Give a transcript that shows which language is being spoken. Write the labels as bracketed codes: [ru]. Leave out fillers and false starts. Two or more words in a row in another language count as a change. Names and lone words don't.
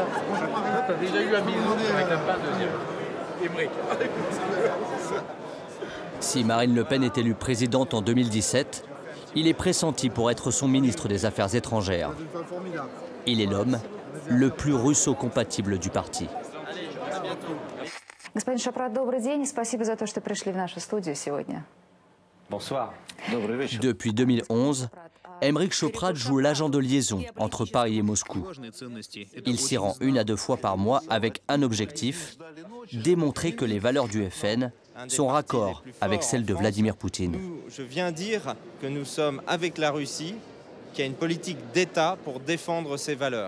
[fr] T'as déjà eu un bisou avec la part de Aymeric. Si Marine Le Pen est élue présidente en 2017, il est pressenti pour être son ministre des Affaires étrangères. Il est l'homme le plus russo-compatible du parti. [ru] Господин Шапрат, добрый день. Спасибо за то, что пришли в нашу студию сегодня. Bonsoir. Добрый вечер. [fr] Depuis 2011, Aymeric Choprade joue l'agent de liaison entre Paris et Moscou. Il s'y rend 1 à 2 fois par mois avec un objectif, démontrer que les valeurs du FN sont raccord avec celles de Vladimir Poutine. Je viens dire que nous sommes avec la Russie, qui a une politique d'État pour défendre ses valeurs.